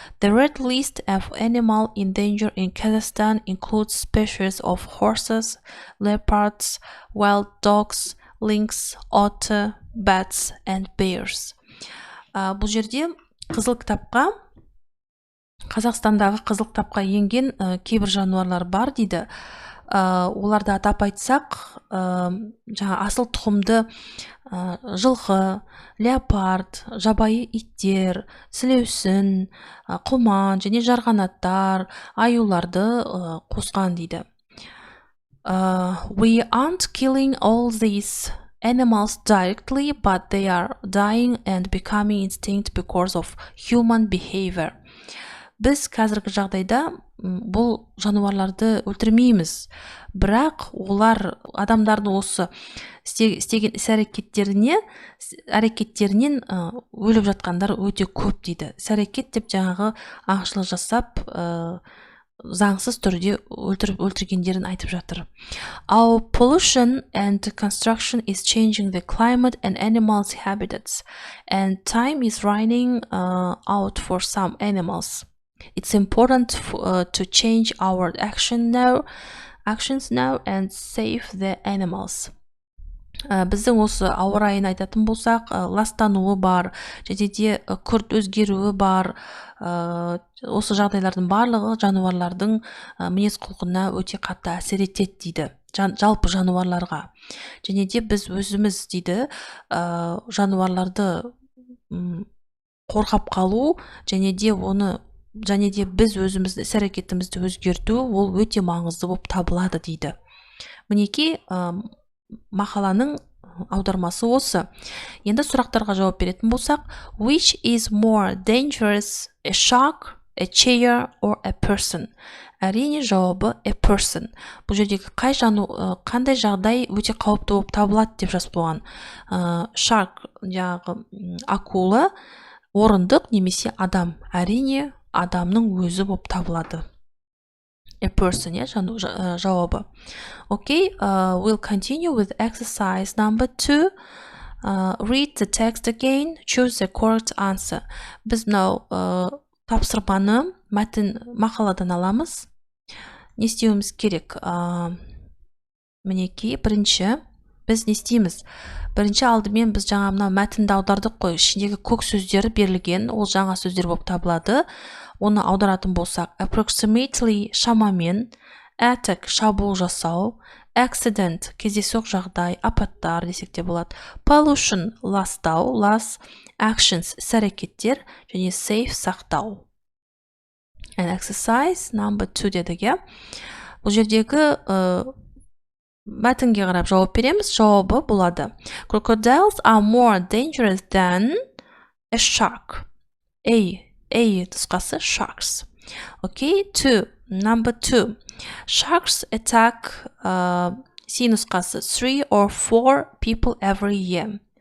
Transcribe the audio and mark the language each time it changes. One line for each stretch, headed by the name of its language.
English: The red list of animal in danger in Kazakhstan includes species of horses, leopards, wild dogs, lynx, otter, bats and bears.
Kazakh: Бұл жерде Қазақстандағы қызыл кітапқа енген кейбір жануарлар бар дейді. Оларды атап айтсақ, асыл тұқымды жылқы, леопард, жабайы иттер, сілеусін, құман және жарғанаттар, аюларды қосқан дейді.
English: We aren't killing all these animals directly, but they are dying and becoming extinct because of human behavior.
Kazakh: Біз қазіргі жағдайда бұл жануарларды өлтірмейміз, бірақ олар адамдардың осы істеген әрекеттерінен өліп жатқандар өте көп дейді. Іс-әрекет деп жаңағы аңшылық жасап заңсыз түрде өлтіргендерін айтып жатыр.
English: Our pollution and construction is changing the climate and animals' habitats, and time is running out for some animals. It's important to change our actions now and save the animals.
Kazakh: Біздің осы ауа райын айтатын болсақ, ластануы бар, және де күрт өзгеруі бар. Осы жағдайлардың барлығы жануарлардың мінез құлқына өте қатты әсер етеді дейді. Жалпы жануарларға. Және де біз өзіміз дейді, жануарларды қорғап қалу, және де біз өзімізді іс-әрекетімізді өзгерту, ол өте маңызды болып табылады дейді. Мінекей мақаланың аудармасы осы. Енді сұрақтарға жауап беретін болсақ,
English: which is more dangerous, a shark, a chair or a person?
Kazakh: Әрине жауабы
English: a person.
Kazakh: Бұл жердегі қандай жағдай өте қауіпті болып табылады деп жазып қойған. Shark, яғни акула, орындық немесе адам. Әрине адамның өзі болып табылады.
English: A person,
Kazakh: жауабы.
English: Okay, we'll continue with exercise number 2. Read the text again, choose the correct answer.
Kazakh: Біз тапсырманы мақаладан аламыз. Не істеуіміз керек? Мінекей, біз не істейміз? Бірінші алдымен біз жаңа мәтінді аудардық қой, ішіндегі көк сөздері берілген, ол жаңа сөздер болып табылады. Оны аударатын болсақ, approximately шамамен, attack шабуыл жасау, accident кездейсоқ жағдай, апаттар десек те болады, pollution ластау, actions іс-әрекеттер және save сақтау.
English: And exercise number 2
Kazakh: дедік. Бұл жердегі мәтінге қарап жауап береміз. Жауабы болады.
English: Crocodiles are more dangerous than a shark. A
Kazakh: тұсқасы
English: sharks. Okay, number 2. Sharks attack C
Kazakh: нұсқасы
English: 3 or 4 people every year.